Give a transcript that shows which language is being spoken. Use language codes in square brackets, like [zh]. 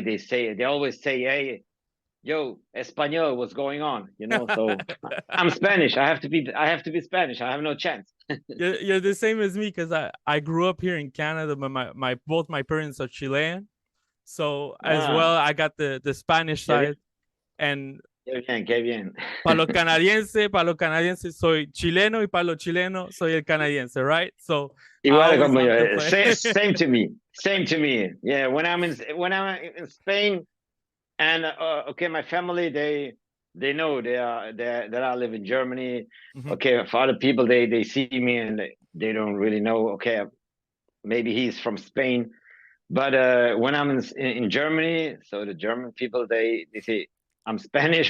[en] They always say, "Hey, yo, Espanol, what's going on?" So I'm Spanish. I have to be Spanish. I have no chance. You're the same as me because I grew up here in Canada, but both my parents are Chilean. So as well, I got the Spanish side. And [es] qué bien. Para los canadienses soy chileno, y para los chilenos soy el canadiense, right? [en] So [es] igual como yo. [en] Same to me. Same to me. Yeah, when I'm in Spain, and my family they know that I live in Germany. Mm-hmm. Okay, for other people they see me and they don't really know. Okay, maybe he's from Spain, but when I'm in Germany, so the German people they say I'm Spanish.